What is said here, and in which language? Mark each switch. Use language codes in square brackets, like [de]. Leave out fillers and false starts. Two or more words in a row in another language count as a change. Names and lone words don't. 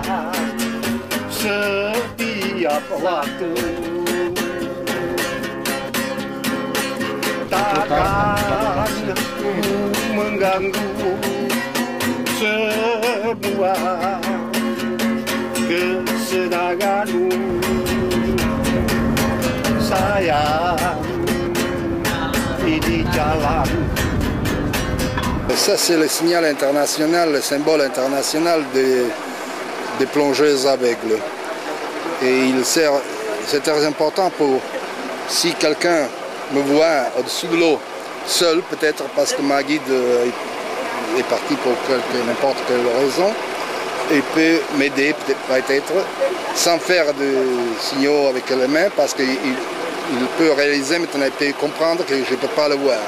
[id] setiap waktu, takkan mengganggu semua kesenanganmu, sayang, ini jalan. [fr] Ça c'est le signal international, le symbole international des plongeuses aveugles. Et c'est très important pour, si quelqu'un me voit au-dessus de l'eau, seul peut-être parce que ma guide est partie pour n'importe quelle raison, il peut m'aider peut-être sans faire de signaux avec les mains parce qu'il peut réaliser maintenant, il peut comprendre que je ne peux pas le voir.